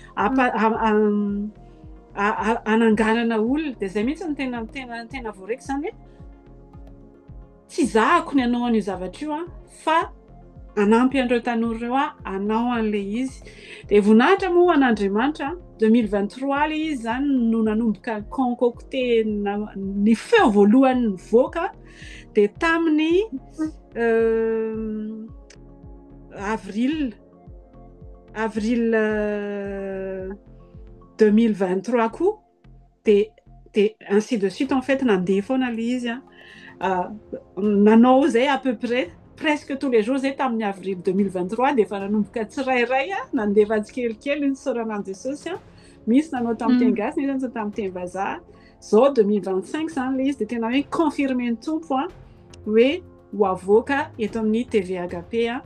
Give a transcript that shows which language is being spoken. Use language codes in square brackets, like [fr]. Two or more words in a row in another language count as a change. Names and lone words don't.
[mg] ananganana olona dia zay mihitsy no tena voaraiko zany hoe tsy zahako ny anao an'io zavatra io fa anampy an'ireo tanora ireo anao an'ilay izy dia voninahitra moa an'Andriamanitra 2023 ilay izy zany no nanomboka concocté ny feo voalohany nivoaka dia tamin'ny avril 2023 koa dia [fr] ainsi de suite en fait [mg] nandeha foana ilay izy nanao zay [fr] à peu près presque tous les jours [mg] zay tamin'ny avril 2023 dia efa nanomboka tsirairay nandefa tsikelikely ny sorananjy sosy misy nanao tamin'ny teny gasy misy nanao tamin'ny teny vazaha zao 2025 zany ilay izy dia tena hoe confirmer ny tompo hoe ho avoaka eto amin'ny TV Agape